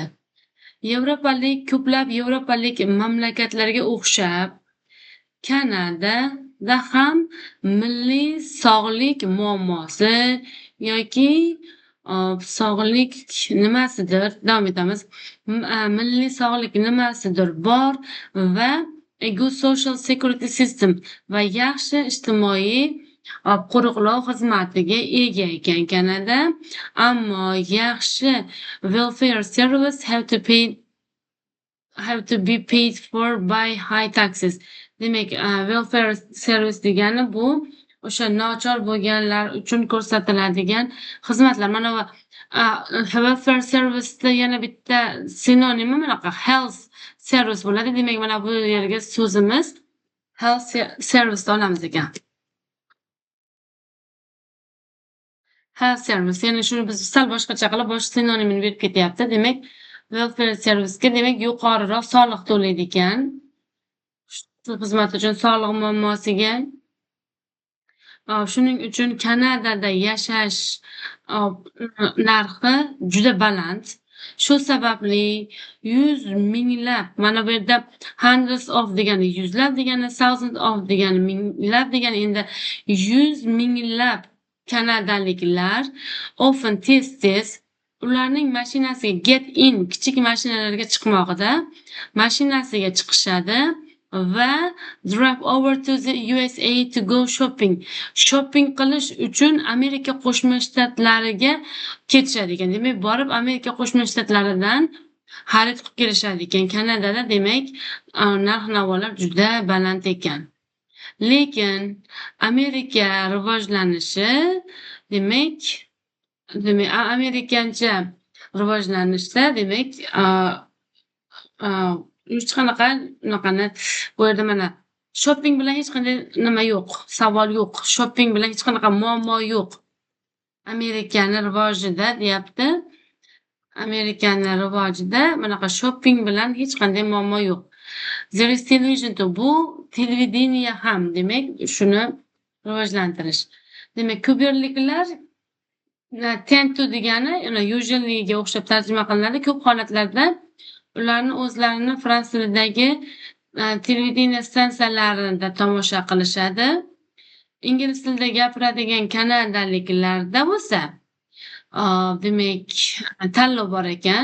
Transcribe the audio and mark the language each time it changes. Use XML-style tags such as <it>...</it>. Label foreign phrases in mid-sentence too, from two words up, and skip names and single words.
<uz>Ko'plab Yevropalik mamlakatlarga o'xshab Kanadada ham milliy sog'lik muammosi yoki sog'lik nimasidir, davom etamiz. Milliy sog'lik nimasidir bor va</uz> <en>a good social security system</en> <uz>va yaxshi ijtimoiy qo'riqlov xizmatiga ega ekan Kanada. Ammo yaxshi</uz> <en>welfare service have to be paid for by high taxes.</en> <uz>Demak,</uz> <en>welfare service</en> <uz>degani bu o'sha nochor bo'lganlar uchun ko'rsatiladigan xizmatlar. Mana bu</uz> <en>welfare service'da</en> <uz>yana bitta sinonimi bunaqa</uz> <en>health service</en> <uz>bo'ladi. Demak, mana bu yerga so'zimiz</uz> <en>health service</en> <uz>olamiz ekan.</uz> <en>Health service,</en> <uz>ya'ni shuni biz sal boshqacha qilib boshqa sinonimini berib ketyapti. Demak,</uz> <en>welfare service'ga</en> <uz>demak yuqoriroq soliq to'laydi ekan. xizmat uchun sog'liq muammosiga shuning uchun Kanadada yashash narxi juda baland. Shu sababli 100 minglab, mana bu yerda</uz> <en>hundreds of</en> <uz>degani yuzlab degani,</uz> <en>thousands of</en> <uz>degani minglab degani, endi 100 minglab kanadaliklar often tez ularning mashinasiga</uz> <en>get in</en> <uz>kichik mashinalarga chiqmog'ida mashinasiga chiqishadi va</uz> <en>drive over to the USA to go shopping.</en> <uz>Shopping qilish uchun Amerika Qo'shma Shtatlariga ketishadi ekan. Demak, borib Amerika Qo'shma Shtatlaridan xarid qilib kelishadi ekan. Kanadada demak, narx-navolar juda baland ekan. Lekin Amerika rivojlanishi demak amerikancha rivojlanishda demak hech qanaqa unaqani bu yerda mana shopping bilan hech qanday nima yo'q, savol yo'q. Shopping bilan hech qanaqa muammo yo'q. Amerikani rivojida deyapti. Amerikani rivojida bunaqa shopping bilan hech qanday muammo yo'q.</uz> <en>There is television too.</en> <uz>Bu televideniya ham demak shuni rivojlantirish. Demak, ko'pyerliklar</uz> <en>tend to</en> <uz>degani usually ga o'xshab tarjima qilinadi. Ko'p holatlarda ularni o'zlarini fransuz tilidagi televideniya stansiyalarida tomosha qilishadi. Ingliz tilida gapiradigan kanadaliklarda bo'lsa, demak tanlov bor ekan.</uz>